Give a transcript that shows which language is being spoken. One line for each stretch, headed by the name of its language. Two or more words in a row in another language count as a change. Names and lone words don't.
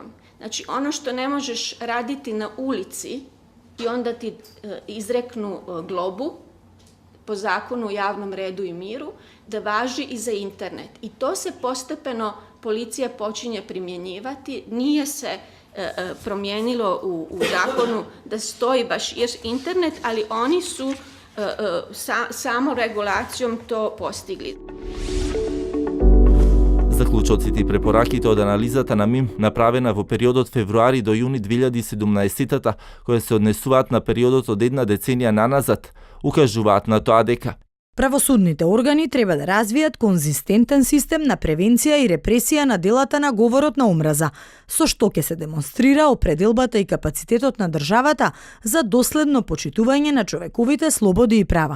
Croatian: Znači ono što ne možeš raditi na ulici i onda ti izreknu globu po zakonu o javnom redu i miru, da važi i za internet. I to se postepeno policija počinje primjenjivati, nije se promijenilo u zakonu da stoji baš internet, ali oni su samoregulacijom to postigli.
Macedonian: Заклучоците и препораките од анализата на МИМ, направена во периодот февруари до јуни 2017, која се однесуваат на периодот од една деценија наназад, укажуваат на тоа дека правосудните органи треба да развијат конзистентен систем на превенција и репресија на делата на говорот на омраза, со што ќе се демонстрира определбата и капацитетот на државата за доследно почитување на човековите слободи и права.